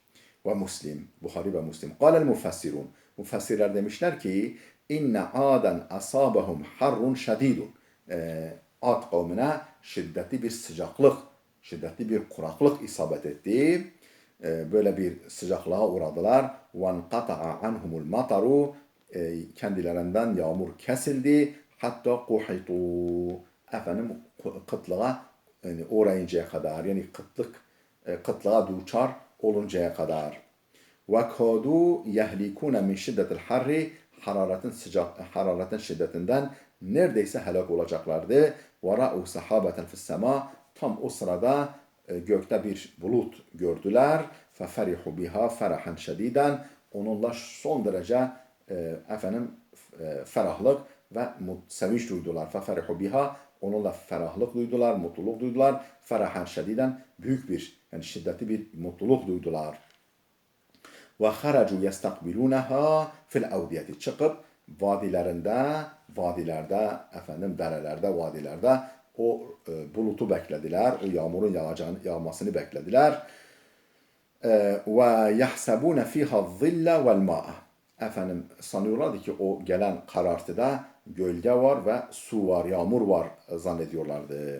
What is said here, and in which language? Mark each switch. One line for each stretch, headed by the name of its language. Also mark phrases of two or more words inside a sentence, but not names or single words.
Turkish: Ve Müslim, Bukhari ve Müslim.
Arabic: قال المفسرون,
Turkish: mufassirler demişler ki
Arabic: إن عادا أصابهم حر شديد.
Turkish: Ad kavmine şiddetli bir sıcaklık, şiddetli bir kuraklık isabet etti. Böyle bir sıcaklığa uğradılar.
Arabic: وَانْقَطَعَ عَنْهُمُ الْمَطَرُ,
Turkish: kendilerinden yağmur kesildi. Hatta قُحِطُوا, efendim kıtlığa yani uğrayıncaya kadar, yani kıtlığa duçar oluncaya kadar.
Arabic: وَكَادُوا يَهْلِكُونَ مِنْ شِدَّةِ الْحَرِّ,
Turkish: hararetin şiddetinden neredeyse helak olacaklardı.
Arabic: وَرَأُوا سَحَابَةً فِي السَّمَاءِ,
Turkish: tam o sırada gökte bir bulut gördüler.
Arabic: فَفَرِحُوا بِهَا فَرَحًا شَد۪يدًا,
Turkish: onunla son derece ferahlık ve sevinç duydular.
Arabic: فَفَرِحُوا بِهَا,
Turkish: onunla ferahlık duydular, mutluluk duydular.
Arabic: فَرَحًا شَد۪يدًا,
Turkish: büyük bir, yani şiddetli bir mutluluk duydular.
Arabic: وَخَرَجُوا يَسْتَقْبِلُونَهَا فِي الْاَوْدِيَةِ,
Turkish: çıkıp vadilerde, derelerde, vadilerde o bulutu beklediler, o yağmurun yağmasını beklediler.
Arabic: ويحسبون فيها ظلا والماء.
Turkish: Sanıyorlardı ki o gelen karartıda gölge var ve su var, yağmur var zannediyorlardı.